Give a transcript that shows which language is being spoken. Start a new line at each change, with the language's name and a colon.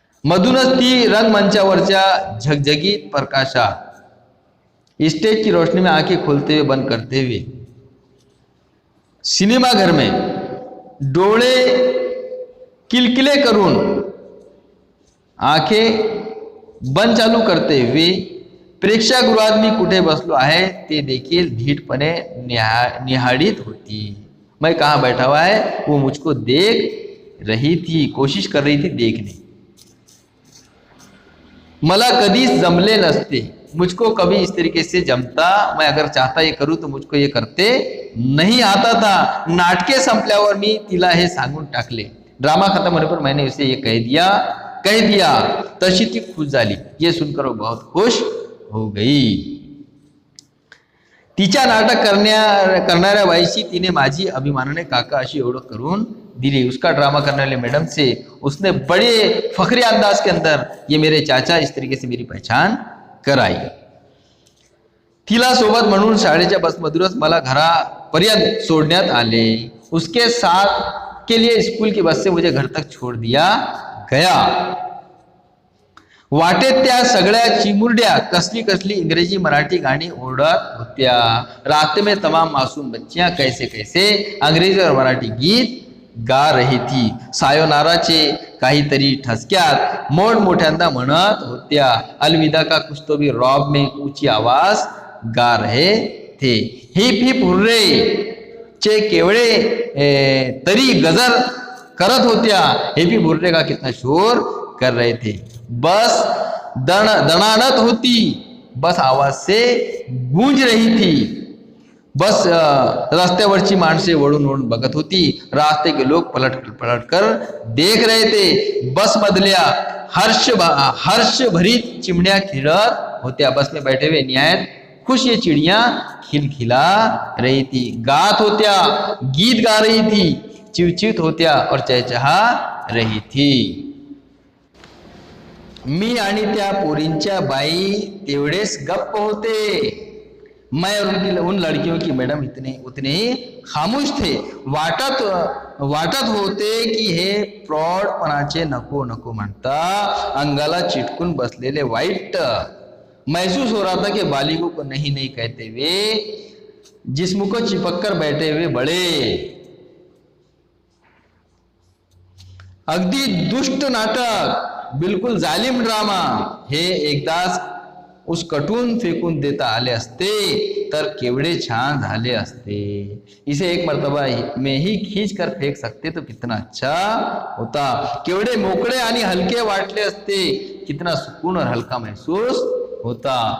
Marathi: मधूनच ती रंगमंचावरच्या झगझगीत प्रकाशात
Hindi: स्टेज की रोशनी में आंखें खोलते हुए बंद करते हुए सिनेमा घर में
Marathi: डोळे किलकिले करून
Hindi: आंखें बंद चालू करते हुए
Marathi: प्रेक्षागृहात मी कुठे बसलो आहे ते देखील धीटपणे निहाळीत होती.
Hindi: मैं कहाँ बैठा हुआ है वो मुझको देख रही थी, कोशिश कर रही थी देखने.
Marathi: मला कधीच जमले नसते.
Hindi: मुझको कभी इस तरीके से जमता. मैं अगर चाहता ये करूं तो मुझको ये करते नहीं आता था.
Marathi: नाटके संपल्यावर मी तिला हे सांगून टाकले.
Hindi: ड्रामा खत्म होने पर मैंने उसे ये कह दिया.
Marathi: तशी ती खुश झाली.
Hindi: ये सुनकर वो बहुत खुश हो गई.
Marathi: तिच्या नाटक करणाऱ्या बाईशी तिने माझी अभिमानाने काका अशी ओळख करून दिली.
Hindi: उसका ड्रामा करने वाले मैडम से उसने बड़े फखरी अंदाज के अंदर ये मेरे चाचा इस तरीके से मेरी पहचान कराई.
Marathi: तिला सोबत म्हणून शाळेच्या बसमधूनच मला घरापर्यंत सोडण्यात आले.
Hindi: उसके साथ के लिए स्कूल की बस से मुझे घर तक छोड़ दिया गया.
Marathi: वाटेत त्या सगळ्या चिमुरड्या कसली इंग्रजी मराठी गाणी ओढत होत्या.
Hindi: रास्ते में तमाम मासूम बच्चियां कैसे कैसे अंग्रेजी और मराठी गीत गा रही थी.
Marathi: सायोनाराचे काहीतरी ठसक्यात मोठमोठ्यांदा म्हणत होत्या.
Hindi: अलविदा का कुछ तो भी रॉब में ऊंची आवाज गा रहे थे.
Marathi: हिप हिप हुर्रे चे केवळे तरी गजर करत होत्या.
Hindi: हिप हिप हुर्रे का कितना शोर कर रहे थे.
Marathi: बस दणाणत होती.
Hindi: बस आवाज से गूंज रही थी.
Marathi: बस रस्त्यावरची माणसे वळून वळून बघत होती.
Hindi: रास्ते के लोग पलट कर देख रहे थे.
Marathi: बस मधल्या हर्ष भरीत चिमण्या खेळत होत्या.
Hindi: बस में बैठे हुए निहायत खुश ये चिड़िया खिलखिला रही थी.
Marathi: गात होत्या,
Hindi: गीत गा रही थी,
Marathi: चिवचित होत्या
Hindi: और चहचहा रही थी.
Marathi: मी आणि त्या पोरींच्या बाई तेवढेच गप्प होते.
Hindi: मैं और उन लड़कियों की मैडम उतने ही खामोश थे.
Marathi: वाटत होते की हे प्रौढपणाचे नको नको म्हणता अंगाला चिटकून बसलेले वाईट.
Hindi: महसूस हो रहा था कि बालिगों को नहीं कहते हुए जिस्म को चिपक कर बैठे हुए बड़े.
Marathi: अगदी दुष्ट नाटक,
Hindi: बिलकुल जालिम ड्रामा
Marathi: हे एकदाच उसकटून फेकून देता आले असते तर केवढे छान झाले असते.
Hindi: इसे एक मर्तबा में ही खींच कर फेक सकते तो कितना अच्छा होता.
Marathi: केवढे मोकळे आणि हलके वाटले असते.
Hindi: कितना सुकून और हलका महसूस होता.